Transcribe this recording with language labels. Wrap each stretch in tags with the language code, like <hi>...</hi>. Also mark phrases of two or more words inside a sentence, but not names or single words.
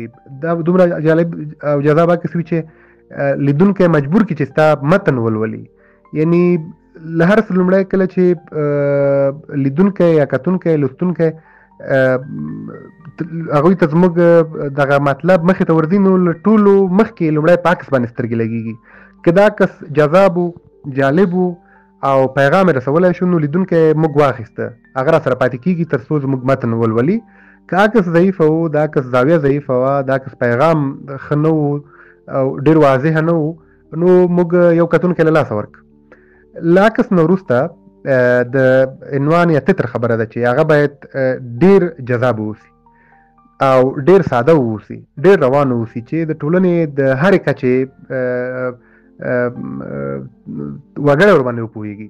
<ps>دا دومره جالب او جذاب عکس وي چې لیدونکی مجبور کړي چې ستا متن ولولي. یعنې له هر څه لومړی کله چې لیدونکی یا کتونکی لوستونکی هغوی ته زموږ دغه مطلب مخې ته ورځي نو له ټولو مخکې لومړی په عکس باندې سترګې لګېږي. که دا عکس جذاب و جالب و او پیغام یې رسولی شو نو لیدونکی موږ واخیسته هغه را سره پاتې کېږي تر څو زموږ متن ولولي. که عکس ضعیفه و د عکس زاویه ضعیفه وه د عکس پیغام ښه نه و او ډېر واضحه نه و نو موږ یو کتونکی له لاسه ورک. له عکس نه وروسته د عنوان یا تتر خبره ده چې هغه باید ډېر جذاب واوسي او ډېر ساده واوسي ډېر روان واوسي چې د ټولنې د هرې کچې وګړی ورباندې وپوهېږي.</ps>